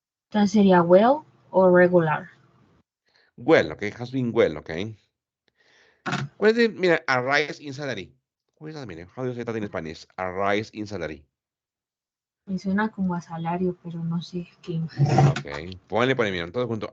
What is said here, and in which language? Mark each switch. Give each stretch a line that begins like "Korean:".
Spanish: Entonces sería well o regular.
English: Well, okay, has been well, okay. What is it? Mira, a rise in salary. What is that mean? How do you say that in Spanish? A rise in salary.
Spanish: Me suena como a salario, pero no sé qué más. Ok, ponle por ahí, mira, todo junto.